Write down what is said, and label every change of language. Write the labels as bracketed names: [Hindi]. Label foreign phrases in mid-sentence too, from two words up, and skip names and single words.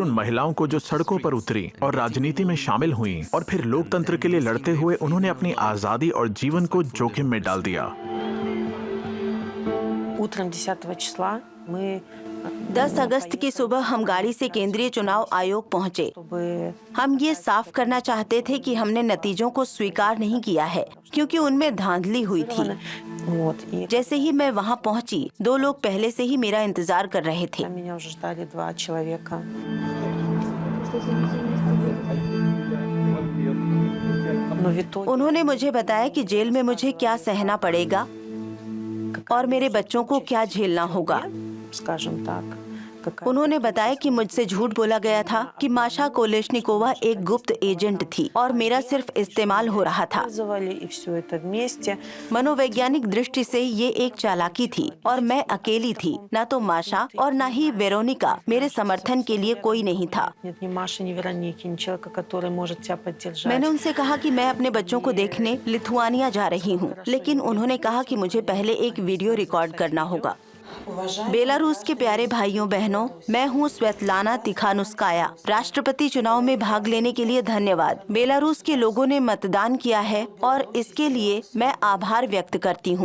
[Hindi] उन महिलाओं को जो सड़कों पर उतरी और राजनीति में शामिल हुई, और फिर लोकतंत्र के लिए लड़ते हुए उन्होंने अपनी आजादी और जीवन को जोखिम में डाल दिया। [Russian] Утром 10 числа мы [Hindi] 10 अगस्त की सुबह हम गाड़ी से केंद्रीय चुनाव आयोग पहुंचे। हम ये साफ करना चाहते थे कि हमने नतीजों को स्वीकार नहीं किया है, क्योंकि उनमें धांधली हुई थी। जैसे ही मैं वहां पहुंची, 2 लोग पहले से ही मेरा इंतजार कर रहे थे। [Russian] меня уже ждали 2 человека. Но в итоге, [Hindi] उन्होंने मुझे बताया कि जेल में मुझे क्या सहना पड़ेगा और मेरे बच्चों को क्या झेलना होगा। [Russian] скажем так, какая [Hindi] उन्होंने बताया कि मुझसे झूठ बोला गया था कि माशा कोलेश्निकोवा एक गुप्त एजेंट थी और मेरा सिर्फ इस्तेमाल हो रहा था। [Russian] использовали, и все это वместе. [Hindi] मनोवैज्ञानिक दृष्टि से ये एक चालाकी थी और मैं अकेली थी। ना तो माशा और ना ही वेरोनिका, मेरे समर्थन के लिए कोई नहीं था। [Russian] Нет ни Маши, ни Вероники, ни человека, который может тебя поддержать. [Hindi] मैंने उनसे कहा कि मैं अपने बच्चों को देखने लिथुआनिया जा रही हूँ, लेकिन उन्होंने कहा कि मुझे पहले एक वीडियो रिकॉर्ड करना होगा। बेलारूस के प्यारे भाइयों बहनों, मैं हूँ स्वेतलाना तिखानुस्काया। राष्ट्रपति चुनाव में भाग लेने के लिए धन्यवाद। बेलारूस के लोगों ने मतदान किया है और इसके लिए मैं आभार व्यक्त करती हूँ।